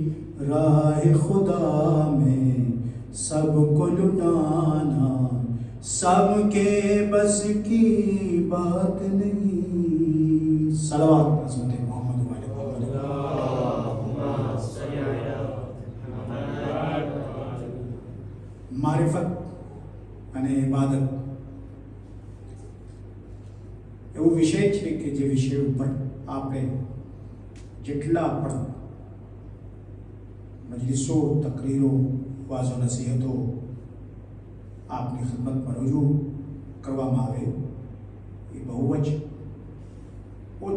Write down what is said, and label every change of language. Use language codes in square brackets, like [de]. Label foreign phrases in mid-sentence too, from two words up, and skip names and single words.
[ur] راہ خدا میں سب کو لٹانا سب کے بس کی بات نہیں. صلوات حضرت محمد وعلی محمد. [gu] معرفت અને ઇબાદત એવો વિષય છે કે જે વિષય ઉપર આપણે જેટલા પણ મજલિસો તકરીરો વાઝો નસીહતો આપની ખિદમતમાં રજૂ કરવામાં આવે એ બહુ જ ઓછું છે.